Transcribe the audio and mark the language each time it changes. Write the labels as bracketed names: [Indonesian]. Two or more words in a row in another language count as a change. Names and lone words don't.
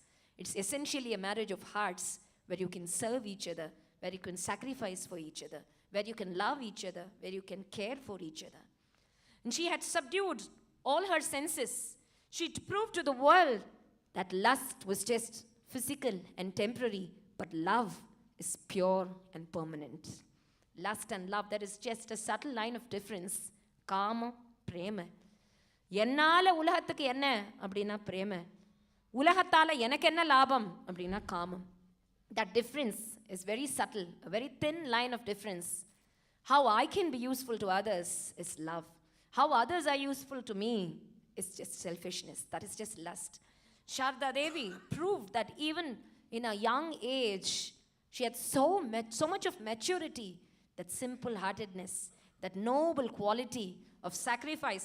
[English] It's essentially a marriage of hearts where you can serve each other, where you can sacrifice for each other, where you can love each other, where you can care for each other. And she had subdued all her senses. She proved to the world that lust was just physical and temporary, but love is pure and permanent. Lust and love, that is just a subtle line of difference. [Tamil] Kama, prema. என்னால உலகத்துக்கு என்ன அப்படினா prema. உலகத்தால எனக்கு என்ன லாபம் அப்படினா காமம். [English] That difference is very subtle, a very thin line of difference. How I can be useful to others is love. How others are useful to me is just selfishness. That is just lust. Sharda Devi proved that even in a young age, she had so much of maturity, that simple-heartedness, that noble quality of sacrifice.